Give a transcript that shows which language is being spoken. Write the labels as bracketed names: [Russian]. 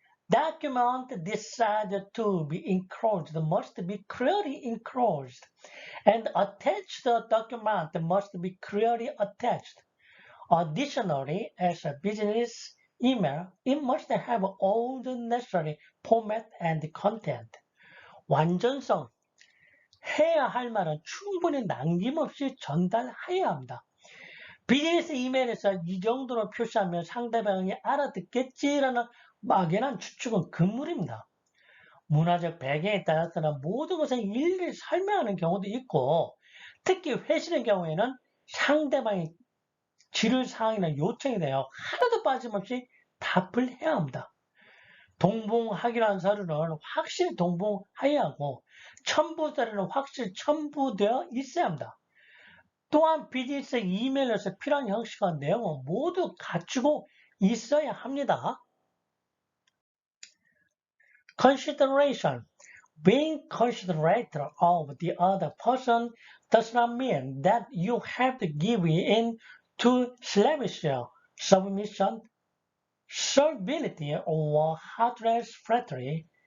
[English] Document decided to be enclosed must be clearly enclosed, and attached document must be clearly attached. Additionally, as a business email, it must have all the necessary format and content. [Korean] 완전성. 해야 할 말은 충분히 남김없이 전달해야 합니다. 비즈니스 이메일에서 이 정도로 표시하면 상대방이 알아듣겠지라는 막연한 추측은 금물입니다. 문화적 배경에 따라서는 모든 것을 일일이 설명하는 경우도 있고, 특히 회신의 경우에는 상대방이 지를 사항이나 요청이 되어 하나도 빠짐없이 답을 해야 합니다. 동봉하기란 서류는 확실히 동봉해야 하고 첨부 서류는 확실히 첨부되어 있어야 합니다. 또한 비즈니스 이메일에서 필요한 형식과 내용은 모두 갖추고 있어야 합니다. [English] Consideration. Being considerate of the other person does not mean that you have to give in to slavish submission, servility, or heartless flattery.